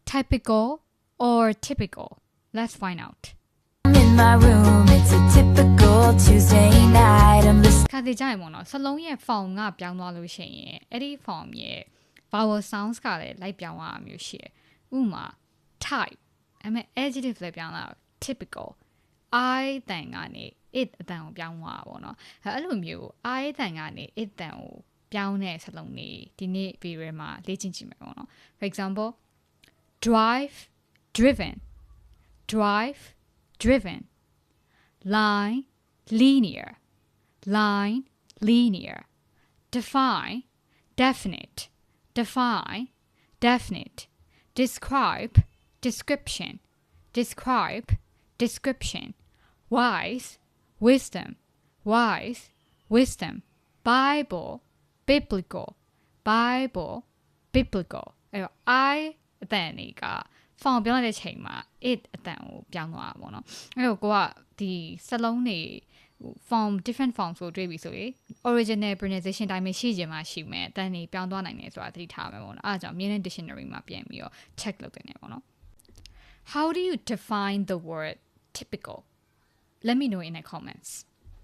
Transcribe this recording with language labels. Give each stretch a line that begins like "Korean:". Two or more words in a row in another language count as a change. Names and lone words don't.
English: typical or typical let's find out I'm in my room, it's a typical Tuesday night. I'm listening.
Burmese: ခါသေးကြရင်ပေါ့နော်စလုံးရဲ့ form ကပြောင်းသွားလို့ရှိရင်အဲ့ဒီ form ရဲ့
English: vowel sounds
Burmese: ကလည်းလိုက်ပြောင်းရမျိုးရှိတယ်ဥပမာ type အဲ့မဲ့ adjective လည်းပြောင်းလာ typical I တန်ကနေ it အတန်ကိုပြော င်းသွားတာပေါ့နော်အဲ့လိုမျိုး I တန်ကနေ it တန်ကိုပြောင်းတဲ့စလုံးတွေဒီနေ့ video မှာလေ့ကျင့်ကြည့်မယ်ပေါ့နော်
English: for example drive driven drive driven line linear line linear define definite define definite describe description describe description wise wisdom wise wisdom bible biblical bible biblical အဲ့တော့ I
Burmese: အတန်လေးက form ပြောင်းတဲ့ချိန်မှာ it အတန်ကိုပြောင်းသွားတာပေါ့နော်အဲ့တော့ကိုကဒီစလုံးတွေ
English: form different forms
Burmese: ကိုတွေ့ပြီဆိုရင်
English: original pronunciation
Burmese: တိုင်းပဲရှိချင်မှရှိမယ်အတန်တွေပြောင်းသွားနိုင်တယ်ဆိုတာသတိထားမယ်ပေါ့နော်အဲ့ဒါကြောင့်
English: Meaning Dictionary
Burmese: မှာပြန်ပြီးတော့ check လုပ်တင်တယ်ပေါ့နော်
English: How do you define the word typical let me know in the comments